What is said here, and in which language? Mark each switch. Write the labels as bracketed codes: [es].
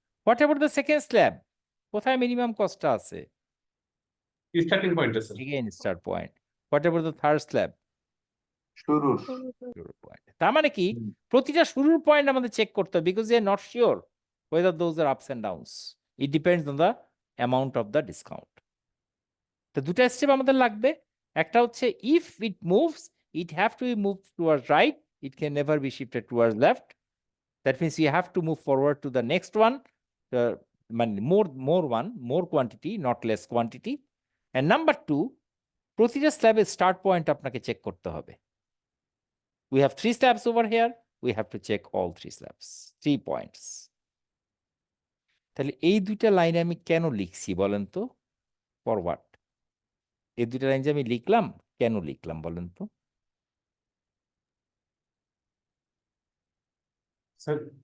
[en] what about the second slab, [bn] কোথায় minimum কস্টটা আছে? Starting পয়েন্টে sir. [en] Again start point. What about the third slab? [bn] শুরুর। শুরুর point. তার মানে কি, প্রতিটা শুরুর পয়েন্ট আমাদের চেক করতে হবে, [en] Because we are not sure whether those are ups and downs. It depends on the amount of the discount. [bn] তো দুটা স্টেপ আমাদের লাগবে। একটা হচ্ছে [en] if it moves, it have to be moved towards right, it can never be shifted towards left. That means you have to move forward to the next one, মানে more quantity, not less quantity. And number two, [bn] প্রতিটা স্ল্যাবের start point আপনাকে check করতে হবে। [en] We have 3 slabs over here. We have to check all 3 slabs, 3 points. [bn] তাহলে এই দুইটা লাইনে আমি কেন লিখছি বলেন তো? ফরওয়ার্ড। এই দুইটা লাইন যে আমি লিখলাম, কেন লিখলাম বলেন তো? স্যার